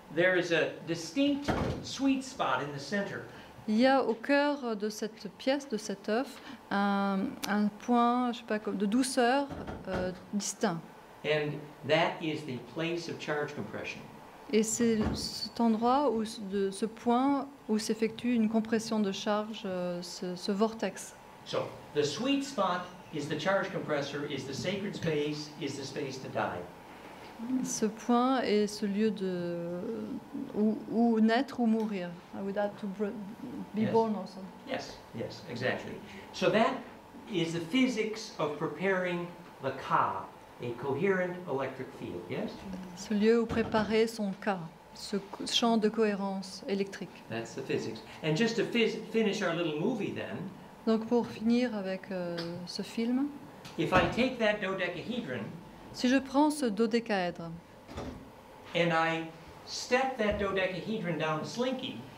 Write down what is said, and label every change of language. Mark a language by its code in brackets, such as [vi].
[en] There is a distinct sweet spot in the center. [fr] Il y a au cœur de cette pièce, de cet œuf, un point, je sais pas, de douceur distinct. [en] And that is the place of charge compression. [fr] Et c'est cet endroit, ce point où s'effectue une compression de charge, ce vortex. [en] So, the sweet spot is the charge compressor, is the sacred space, is the space to die. [fr] Ce point est ce lieu où naître ou mourir. [en] I would have to be Yes. born also. Yes, yes, exactly. So that is the physics of preparing the ka, a coherent electric field, yes? [fr] Ce lieu où préparer son cas, ce champ de cohérence électrique. [en] That's the physics. And just to finish our little movie then, [fr] Donc pour finir avec ce film, [en] if I take that dodecahedron [fr] si je prends ce dodécaèdre [en] and I step that dodecahedron down Slinky,